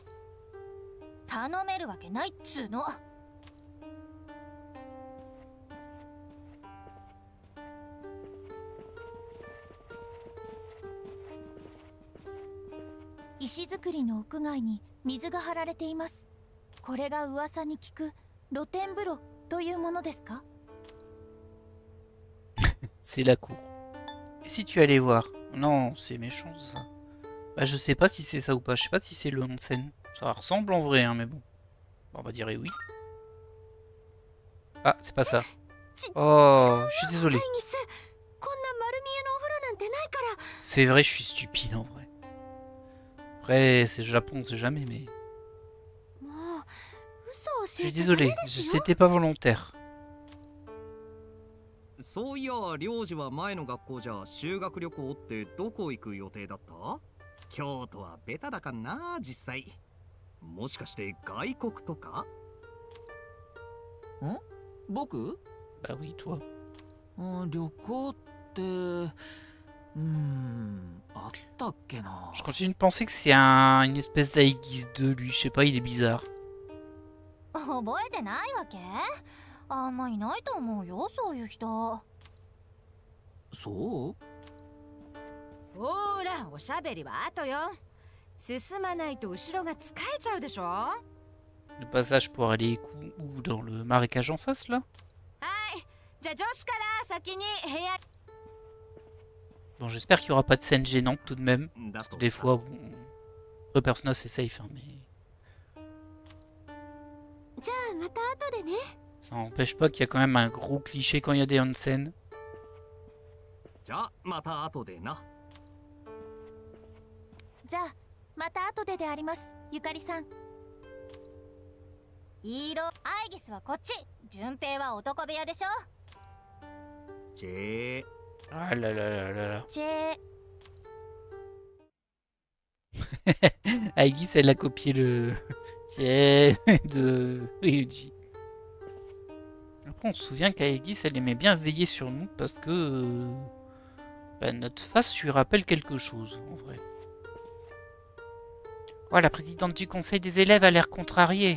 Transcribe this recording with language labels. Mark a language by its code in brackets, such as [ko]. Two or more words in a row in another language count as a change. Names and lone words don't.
[ja] 頼めるわけないっつーの。石造りの屋外に水が張られています。これが噂に聞く露天風呂というものですか？ [fr] C'est la cour. Et si tu allais voir? Non, c'est méchant ça. Bah je sais pas si c'est ça ou pas, je sais pas si c'est le onsen. Ça ressemble en vrai, hein, mais bon. Bon, on va dire oui. Ah, c'est pas ça. Oh, je suis désolé. C'est vrai, je suis stupide en vrai. Après, c'est le Japon, on sait jamais, mais... Je suis désolé, c'était pas volontaire. [ja] そういや、領事は前の学校じゃ修学旅行ってどこ行く予定だった？京都はベタだかな、実際。もしかして外国とか？ん？僕？ [fr] Bah oui, toi. [ja] 旅行って、あったっけな。 [fr] Je continue de penser que c'est une espèce d'Aïgis 2, lui, je sais pas, il est bizarre. [ja] 覚えてないわけ？あんまいないと思うよ、そういう人。そう？ほら、おしゃべりは後よ。進まないと後ろが疲れちゃうでしょ。 [fr] Le passage pour aller où dans le marécage en face, là? [ja] じゃあ女子から先に部屋 [fr] Bon, j'espère qu'il n'y aura pas de scène gênante tout de même. [ja] だと [fr] Des fois, bon, le personnage c'est safe, hein, mais [ja] じゃあまた後でね。 [fr] ça n'empêche pas qu'il y a quand même un gros cliché quand il y a des onsen. [ja] じゃあまた後でな。じゃあまた後でであります、ゆかりさん。いいろアイギスはこっち順平は男部屋でしょチェー [fr] Ah là là là là là. [ja] チェー [fr] Aegis, elle a copié le tiens de Ryuji. Après, on se souvient qu'Aegis, elle aimait bien veiller sur nous parce que bah, notre face lui rappelle quelque chose, en vrai. Oh, la présidente du conseil des élèves a l'air contrariée.